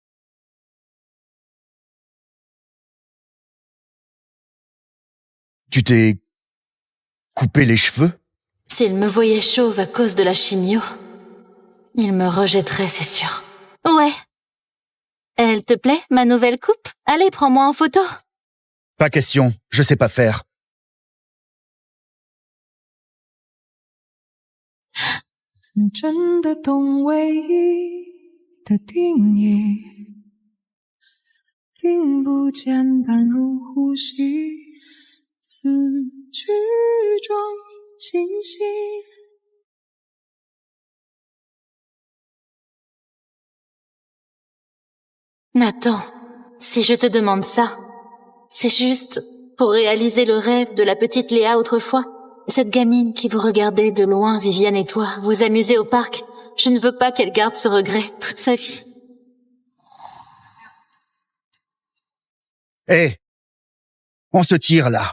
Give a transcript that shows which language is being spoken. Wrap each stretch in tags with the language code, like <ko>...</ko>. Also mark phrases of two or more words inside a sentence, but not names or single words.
<fr>Tu t'es coupé les cheveux? S'il me voyait chauve à cause de la chimio, il me rejetterait, c'est sûr. Ouais. Elle te plaît, ma nouvelle coupe? Allez, prends-moi en photo. Pas question, je sais pas faire.</fr> <zh>你真的懂唯一的定义，并不简单如呼吸，思绪中清晰。</zh> <fr>Nathan, si je te demande ça, c'est juste pour réaliser le rêve de la petite Léa autrefois. Cette gamine qui vous regardait de loin, Viviane et toi, vous amuser au parc. Je ne veux pas qu'elle garde ce regret toute sa vie. Hé, on se tire là.</fr>